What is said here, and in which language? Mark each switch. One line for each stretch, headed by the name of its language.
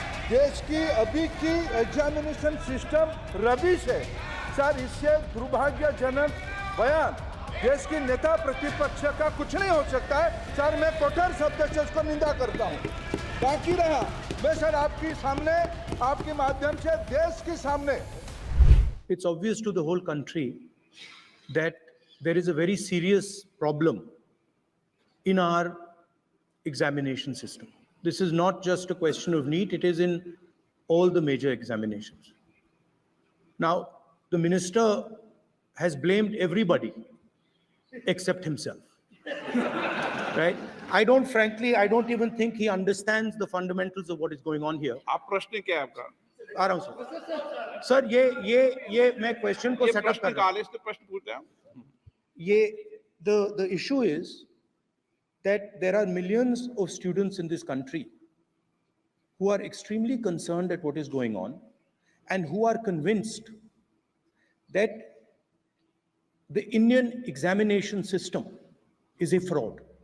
Hindi: देश की अभी की एग्जामिनेशन सिस्टम रबिश है सर। इससे दुर्भाग्यजनक बयान देश की नेता प्रतिपक्ष का कुछ नहीं हो सकता है सर। मैं कठोर शब्द से उसको निंदा करता हूँ। बाकी रहा मैं सर आपके सामने, आपके माध्यम से देश के सामने।
English: It's obvious to the whole country that there is a very serious problem in our examination system. This is not just a question of NEET, it is in all the major examinations. Now, the minister has blamed everybody except himself, right? I don't even think he understands the fundamentals of what is going on here.
Hindi: आप प्रश्न क्या है आपका? आराम से sir, ये मैं question को सेटअप कर रहा हूं। प्रश्न पूछते हैं।
English: The issue is that there are millions of students in this country who are extremely concerned at what is going on and who are convinced that the Indian examination system is a fraud.